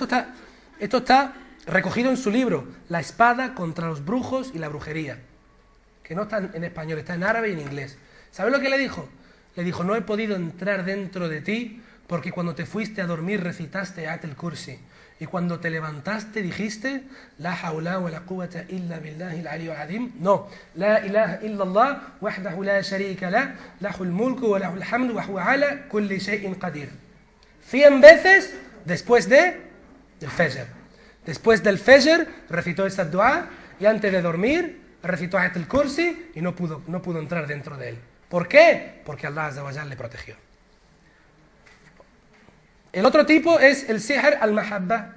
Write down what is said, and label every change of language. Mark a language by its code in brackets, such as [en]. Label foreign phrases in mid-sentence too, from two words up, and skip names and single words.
[es] Y esto está Esto está recogido en su libro, La espada contra los brujos y la brujería, que no está en español, está en árabe y en inglés. ¿Sabes lo que le dijo? Le dijo, no he podido entrar dentro de ti porque cuando te fuiste a dormir recitaste Ayat al-Kursi. Y cuando te levantaste dijiste, [ar] لا حول ولا قوة إلا بالله العلي العظيم. No, لا إله إلا الله وحده لا شريك له له الملك وله الحمد وهو على كل شيء قدير. [es] 100 veces después del Fajr. Después del Fajr recitó esta dua y antes de dormir recitó Ayat al-Kursi y no pudo entrar dentro de él. ¿Por qué? Porque [ar] الله عز وجل [es] le protegió. El otro tipo es el [ar] سحر المحبة.